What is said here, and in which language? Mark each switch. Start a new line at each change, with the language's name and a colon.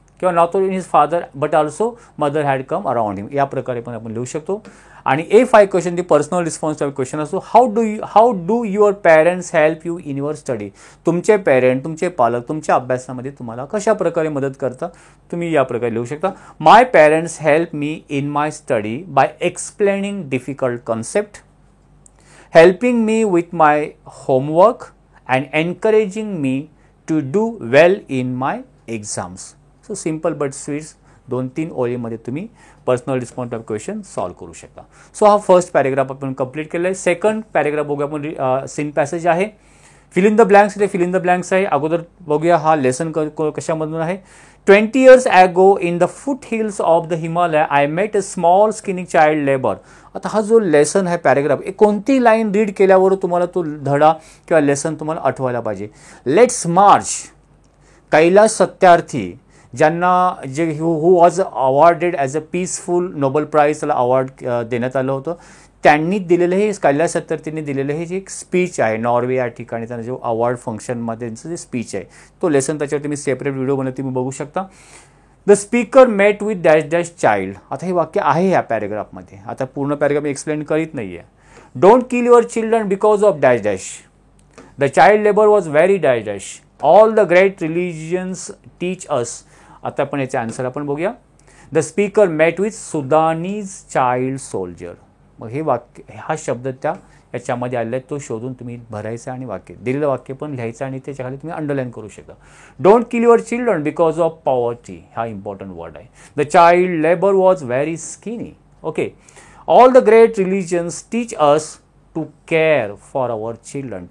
English: किंवा not only his father but also mother had come around him,
Marathi: या प्रकारे पण आपण लिहू शकतो. आणि A5 क्वेश्चन ती पर्सनल रिस्पॉन्स टाईप क्वेश्चन असतो.
English: How do your parents help you in your study.
Marathi: तुमचे पेरेंट, तुमचे पालक तुमच्या अभ्यासामध्ये तुम्हाला कशा प्रकारे मदत करतात, तुम्ही या प्रकारे लिहू शकता.
English: My parents help me in my study by explaining difficult concept, helping me with my homework and encouraging me to do well in my exams. So simple but sweet
Marathi: 2-3 ओळीमध्ये तुम्ही personal response type question solve करू शकता. So हा first paragraph आपण complete केला आहे. Second paragraph बघूया आपण. सीन पॅसेज आहे.
English: fill in the blanks,
Marathi: fill in the blanks आहे. अगोदर बघूया हा लेसन कशामधून आहे.
English: 20 years ago in the foothills of the Himalaya I met a small skinny child labor.
Marathi: आता हा जो लेसन आहे पॅरेग्राफ, कोणती लाईन रीड केल्यावर तुम्हाला तो धडा किंवा लेसन तुम्हाला आठवायला पाहिजे.
English: Let's march.
Marathi: कैलास सत्यार्थी ज्यांना जे
English: who was awarded as a peaceful Nobel prize,
Marathi: त्याला अवॉर्ड देण्यात आलं होतं, त्यांनी दिलेलं हे कैलास सत्यार्थींनी दिलेलं हे जे एक स्पीच आहे नॉर्वे या ठिकाणी, त्यांना जो अवॉर्ड फंक्शनमध्ये त्यांचं जे स्पीच आहे तो लेसन, त्याच्यावरती मी सेपरेट व्हिडिओ बनवते, तुम्ही बघू शकता.
English: The speaker met with dash dash child.
Marathi: आता हे वाक्य आहे या पॅरेग्राफमध्ये. आता पूर्ण पॅरेग्राफ मी एक्सप्लेन करीत नाही आहे.
English: Don't kill your children because of dash dash. The child labour was very dash dash. All the great religions teach us.
Marathi: आता आपण याचे आन्सर आपण बघूया.
English: The speaker met with Sudanese child soldier.
Marathi: मग हे वाक्य, हा शब्द त्या याच्यामध्ये आलेला आहे, तो शोधून तुम्ही भरायचा आणि वाक्य दिलेलं वाक्य पण लिहायचं आणि त्याच्याखाली तुम्ही अंडरलाईन करू शकता.
English: Don't kill your children because of poverty.
Marathi: हा इम्पॉर्टंट वर्ड आहे.
English: The child labour was very skinny. Okay. All the great religions teach us to care for our children.